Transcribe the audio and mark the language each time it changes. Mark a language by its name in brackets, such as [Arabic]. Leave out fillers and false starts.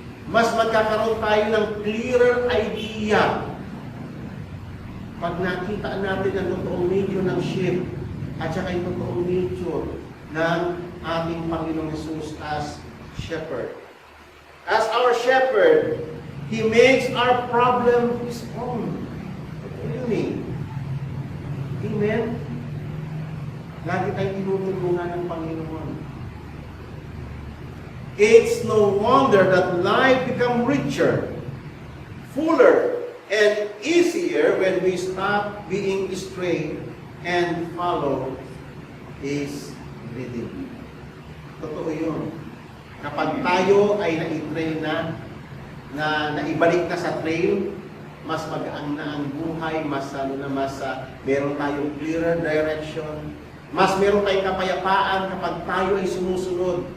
[Filipino] Mas magkakaroon tayo ng clearer idea pag nakita natin ang totoong nature ng sheep at saka yung totoong nature ng ating Panginoong Jesus as shepherd. [English] As our shepherd, He makes our problem His own. Really? Amen? [Filipino] Lagi tayong tinutulungan ng Panginoon. [English] It's no wonder that life becomes richer, fuller, and easier when we stop being straight and follow His leading. [Filipino] Totoo yun. Kapag tayo ay na-train na naibalik na sa trail, mas magaan na ang buhay, mas meron tayong clearer direction, mas meron tayong kapayapaan kapag tayo ay sumusunod.